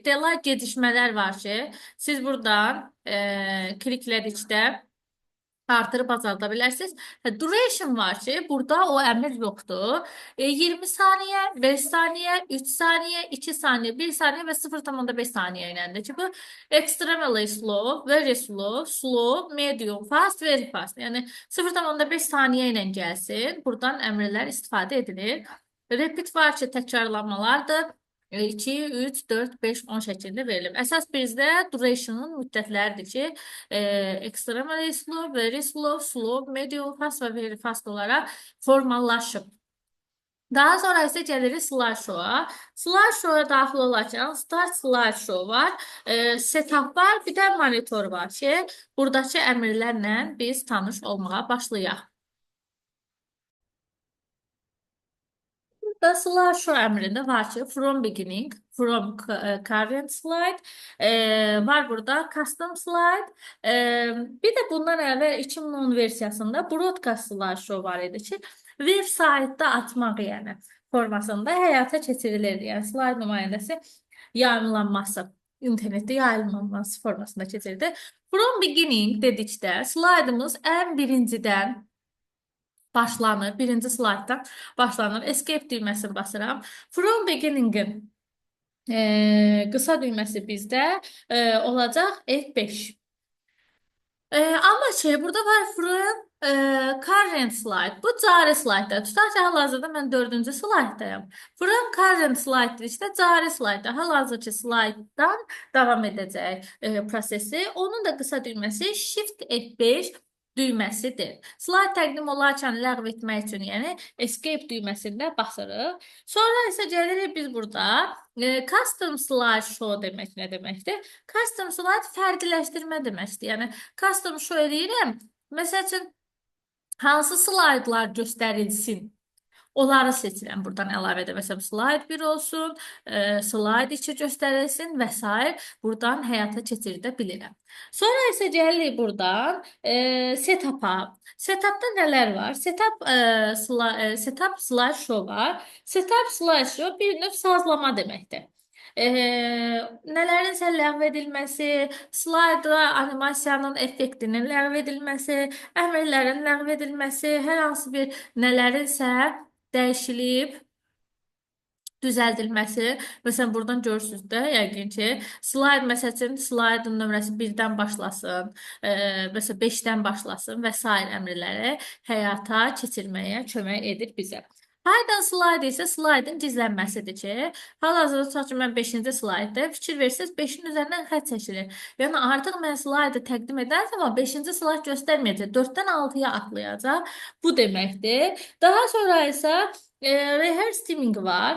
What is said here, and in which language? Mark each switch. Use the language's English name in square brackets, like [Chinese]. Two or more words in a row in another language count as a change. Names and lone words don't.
[Azerbaijani] Delay gecikmələr var ki, siz buradan kliklədikdə artırıb azalda bilərsiniz. Duration var ki, burada o əmr yoxdur. 20 saniyə, 5 saniyə, 3 saniyə, 2 saniyə, 1 saniyə və 0,5 saniyə iləndir ki, bu [English] extremely slow, very slow, slow, medium, fast, very fast. [Azerbaijani] Yəni 0,5 saniyə ilə gəlsin. Buradan əmrlər istifadə edilir. Repeat var ki, təkrarlamalardır. 2, 3, 4, 5, 10 şəklində verilib. Əsas bizdə duration'un müddətləridir ki, [English] extremely slow, very slow, slow, medium fast [Azerbaijani] və [English] very fast [Azerbaijani] olaraq formallaşıb. Daha sonra isə gəlirik slideshow-a. Slideshow-a daxil olarkən [English] start slideshow [Azerbaijani] var, setup var, bir də monitor var ki, buradakı əmrlərlə biz tanış olmağa başlayaq. Burada slideshow əmrində var ki, [English] from beginning, from current slide, [Azerbaijani] var burada [English] custom slide, [Azerbaijani] bir də bundan əvvəl 2010 versiyasında [English] broadcast slideshow [Azerbaijani] var idi ki, web saytda atmaq yəni formasında həyata keçirilirdi. Yəni slide nümayəndəsi yayımlanması, internetdə yayımlanması formasında keçirildi. [English] From beginning [Azerbaijani] dedikdə slaydımız ən birincidən başlanır. Birinci slayddan başlanır. Escape düyməsini basıram. [English] From beginning- [Azerbaijani] in qısa düyməsi bizdə olacaq F5. Amma burada var [English] from current slide. [Azerbaijani] Bu cari slayddır. Tutaq ki, hal-hazırda mən 4-cü slayddayım. [English] From current slide [Azerbaijani] dedikdə cari slayddır. Hal-hazırki slayddan davam edəcək prosesi. Onun da qısa düyməsi Shift F5 düyməsidir. Slayd təqdim olarkən ləğv etmək üçün, yəni escape düyməsində basırıq. Sonra isə gəlirik biz burada [English] custom slide show [Azerbaijani] demək nə deməkdir? [English] Custom slide [Azerbaijani] fərqləşdirmə deməkdir. Yəni [English] custom show [Azerbaijani] edirəm. Məsəl üçün hansı slaydlar göstərilsin? Onları seçirəm. Buradan əlavə edə məsələn slide 1 olsun, slide 2 göstərilsin və s. Buradan həyata keçirdə bilirəm. Sonra isə gəlirik buradan setup-a. Setup-da nələr var? [English] Setup slide show [Azerbaijani] var. [English] Setup slide show [Azerbaijani] bir növ sazlama deməkdir. Nələrinsə ləğv edilməsi, slayda animasiyanın effektinin ləğv edilməsi, əmrlərin ləğv edilməsi, hər hansı bir nələrinsə dəyişilib düzəldilməsi. Məsələn, buradan görürsüz də, yəqin ki, slayd məsəl üçün slaydın nömrəsi 1-dən başlasın, məsələn 5-dən başlasın və sair əmrləri həyata keçirməyə kömək edir bizə. [English] Hidden slide [Azerbaijani] isə slaydın gizlənməsidir ki, hal-hazırda tutaq ki, mən 5-ci slaydda fikir versəz 5-in üzərindən xətt çəkilir. Yəni artıq mən slaydı təqdim edən zaman 5-ci slayd göstərməyəcək, 4-dən 6-ya atlayacaq. Bu deməkdir. Daha sonra isə [English] rehearse teaming [Azerbaijani] var.